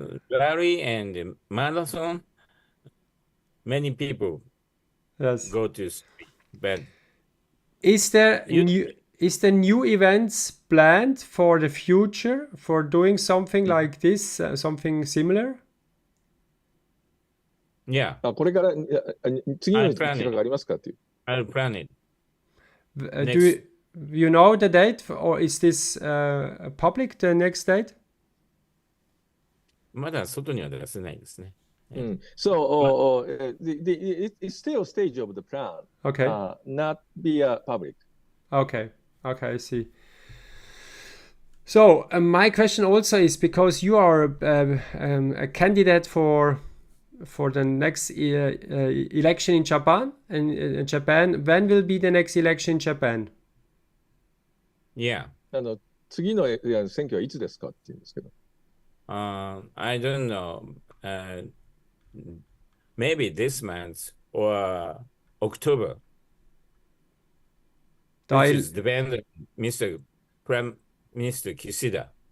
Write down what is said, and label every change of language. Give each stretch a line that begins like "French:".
English: Rally and marathon, many people go to street. But is there new events planned for the future for doing something like this, something similar? Yeah.
Japanese: これから次の企画がありますかっていう。
English: I'll plan it. Do you know the date, or is this public, the next date?
Japanese: まだ外には出せないですね。
English: So it's still stage of the plan. Okay. Not be public. Okay, I see. So my question also is, because you are a candidate for the next election in Japan, when will be the next election in Japan? Yeah.
Japanese: 次の選挙はいつですかって言うんですけど。
English: I don't know. Maybe this month or October. Which is depend Mr. Prime Minister Kishida.